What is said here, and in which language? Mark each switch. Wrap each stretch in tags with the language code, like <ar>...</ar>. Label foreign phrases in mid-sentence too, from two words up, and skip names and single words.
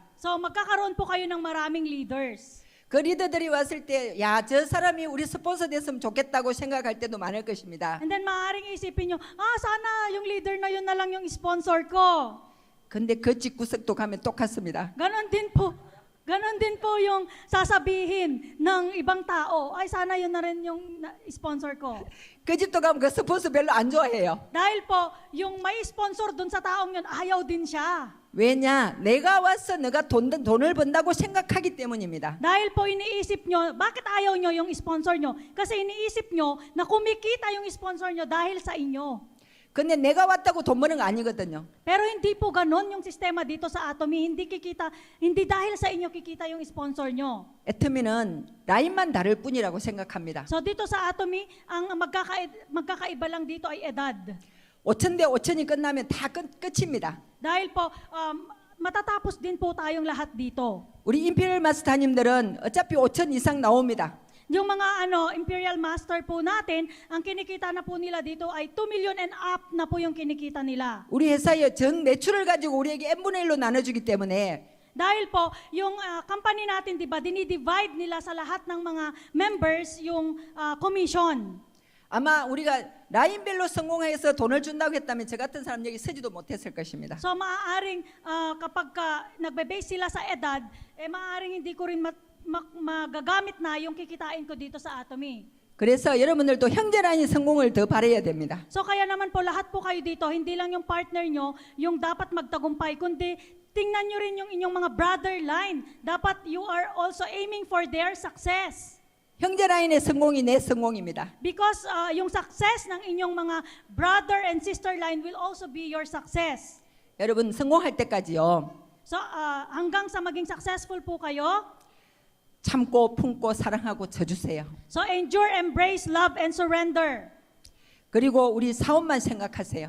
<tl>So, magkakaroon po kayo ng maraming leaders.</tl> <ko>그 리더들이 왔을 때, 야, 저 사람이 우리 스폰서 됐으면 좋겠다고 생각할 때도 많을 것입니다.</ko> <en>And then,</en> <tl>maaaring isipin nyo, sana yung leader na yun na lang yung sponsor ko.</tl> <ko>근데 그 집구석도 가면 똑같습니다.</ko> <tl>Ganon din po yung sasabihin ng ibang tao, sana yun na rin yung sponsor ko.</tl> <ko>그 집도 가면 그 스폰서 별로 안 좋아해요.</ko> <tl>Dahil po, yung may sponsor dun sa taong yun, ayaw din siya.</tl> <ko>왜냐? 내가 와서 내가 돈을 번다고 생각하기 때문입니다.</ko> <tl>Dahil po iniisip nyo, bakit ayaw nyo yung sponsor nyo? Kasi iniisip nyo na kumikita yung sponsor nyo dahil sa inyo.</tl> <ko>근데 내가 왔다고 돈 버는 거 아니거든요.</ko> <tl>Pero hindi po ganon yung sistema dito sa Atomy. Hindi dahil sa inyo kikita yung sponsor nyo.</tl> <ko>애터미는 라인만 다를 뿐이라고 생각합니다.</ko> <tl>So dito sa Atomy, ang magkakaiba lang dito ay edad.</tl> <ko>5천 대 5천이 끝나면 다 끝입니다.</ko> <tl>Dahil po, matatapos din po tayong lahat dito.</tl> <ko>우리 임페리얼 마스터님들은 어차피 5천 이상 나옵니다.</ko> <tl>Yung mga Imperial Master po natin, ang kinikita na po nila dito ay</tl> <en>2 million and up</en> <tl>na po yung kinikita nila.</tl> <ko>우리 회사의 전 매출을 가지고 우리에게 n분의 1로 나눠주기 때문에</ko> <tl>Dahil po, yung company natin, di ba, dinidivide nila sa lahat ng mga members yung commission.</tl> <ko>아마 우리가 라인별로 성공해서 돈을 준다고 했다면 저 같은 사람 여기 서지도 못했을 것입니다.</ko> <tl>So maaaring kapag nagbe-base sila sa edad, maaaring hindi ko rin magagamit na yung kikitain ko dito sa Atomy.</tl> <ko>그래서 여러분들도 형제 라인 성공을 더 바라야 됩니다.</ko> <tl>So kaya naman po lahat po kayo dito, hindi lang yung partner nyo yung dapat magtagumpay, kundi tingnan nyo rin yung inyong mga</tl> <en>brother line. Dapat you are also aiming for their success.</en> <ko>형제 라인의 성공이 내 성공입니다.</ko> <en>Because yung success</en> <tl>ng inyong mga</tl> <en>brother and sister line will also be your success.</en> <ko>여러분 성공할 때까지요.</ko> <tl>So hanggang sa maging successful po kayo,</tl> <ko>참고 품고 사랑하고 져주세요.</ko> <en>so endure, embrace, love, and surrender.</en> <ko>그리고 우리 사업만 생각하세요.</ko>